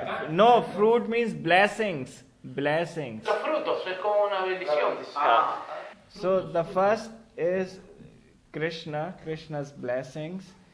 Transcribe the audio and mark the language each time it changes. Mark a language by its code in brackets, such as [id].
[en] No, fruit means blessings. Blessings. [es] Los frutos es como una bendición. [en] So the first is Krishna's blessings.